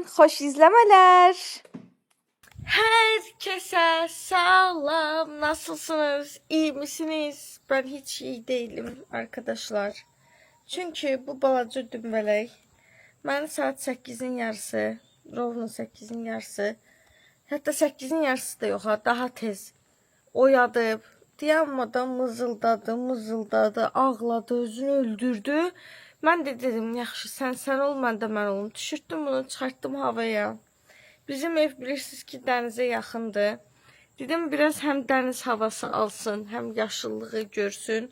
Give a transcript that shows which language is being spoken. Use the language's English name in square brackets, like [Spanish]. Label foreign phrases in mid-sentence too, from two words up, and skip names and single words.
[Turkish] Hoş izlemeler. Herkese selam. Nasılsınız? İyi misiniz? Ben hiç iyi değilim arkadaşlar. [Azerbaijani] Çünkü bu balaca dümbələk məni saat 8'in yarısı, rovno 8'in yarısı, hatta 8'in yarısı da yok ha, daha tez oyadıb, dayanmadan mızıldadı, ağladı, özünü öldürdü. Mən də dedim, yaxşı, sən ol, mən də mən olum. Düşürtdüm bunu, çıxartdım havaya. Bizim ev bilirsiniz ki, dənizə yaxındır. Dedim, biraz həm dəniz havası alsın, həm yaşıllığı görsün.